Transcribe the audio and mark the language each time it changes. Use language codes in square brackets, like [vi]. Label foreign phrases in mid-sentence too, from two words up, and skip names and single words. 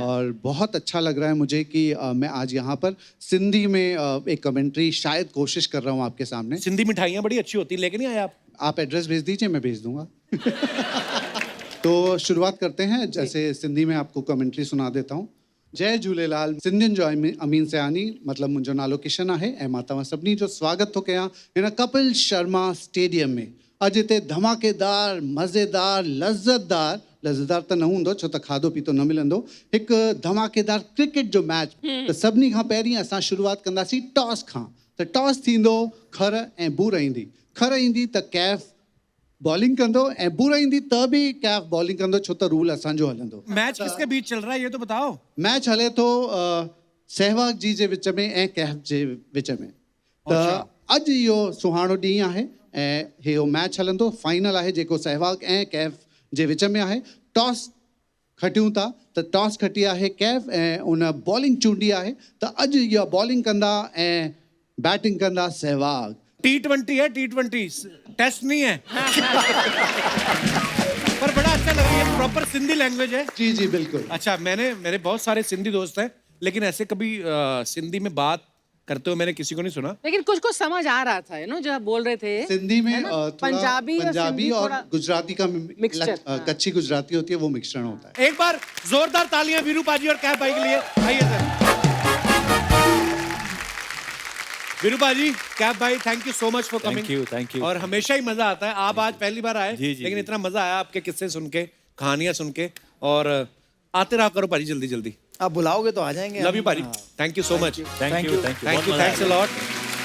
[hi] और बहुत अच्छा लग रहा है मुझे कि मैं आज यहाँ पर सिंधी में एक कमेंट्री शायद कोशिश कर रहा हूँ आपके सामने सिंधी मिठाइयाँ बड़ी अच्छी होती लेके नहीं आए आप एड्रेस भेज दीजिए मैं भेज दूंगा तो शुरुआत करते हैं जैसे सिंधी में आपको कमेंट्री सुना देता हूँ जय झूलेलाल [sd] सिंधियुनि जो अमीन सयानी मतलब मुंहिंजो नालो किशन आहे ऐं मां तव्हां सभिनी जो स्वागत थो कयां हिन कपिल शर्मा स्टेडियम में अॼु हिते धमाकेदार मज़ेदार लज़्ज़तदार त न हूंदो छो त खाधो पीतो न मिलंदो हिकु धमाकेदार क्रिकेट जो मैच त सभिनी खां पहिरीं असां शुरूआत कंदासीं टॉस खां त टॉस थींदो खर ऐं बूर ईंदी खर ईंदी त KF बॉलिंग कंदो ऐं बूर ईंदी त बि KF बॉलिंग कंदो छो त रूल असांजो हलंदो [hi] मैच किसके बीच चल रहा है ये तो बताओ [sd] मैच हले थो सहवाग जी जे विच में ऐं KF जे विच में त अॼु इहो सुहानो ॾींहुं आहे ऐं इहो मैच हलंदो फाइनल आहे जेको सहवाग ऐं KF जे विच में आहे टॉस खटियूं था त टॉस खटी आहे KF ऐं उन बॉलिंग चूंडी आहे त अॼु इहा बॉलिंग कंदा ऐं बैटिंग कंदा सहवाग [hi] T20 है T20 टेस्ट नहीं है पर बड़ा अच्छा लगा ये प्रॉपर सिंधी लैंग्वेज है जी जी बिल्कुल अच्छा मेरे बहुत सारे सिंधी दोस्त हैं लेकिन ऐसे कभी सिंधी में बात करते हुए मैंने किसी को नहीं सुना लेकिन कुछ कुछ समझ आ रहा था ना जो आप बोल रहे थे सिंधी में पंजाबी और गुजराती का कच्ची गुजराती होती है वो मिश्रण होता है एक बार जोरदार तालियां वीरू पाजी और KF भाई के लिए आइए सर वीरू पाजी KF भाई [en] thank you so much for coming thank you [hi] और हमेशा ही मजा आता है आप आज पहली बार आए लेकिन इतना मजा आया आपके किस्से सुन के कहानियां सुन के और आते रहा करो पाजी जल्दी जल्दी आप बुलाओगे तो आ जाएंगे [en] love you पाजी thank you so much thank you thanks a lot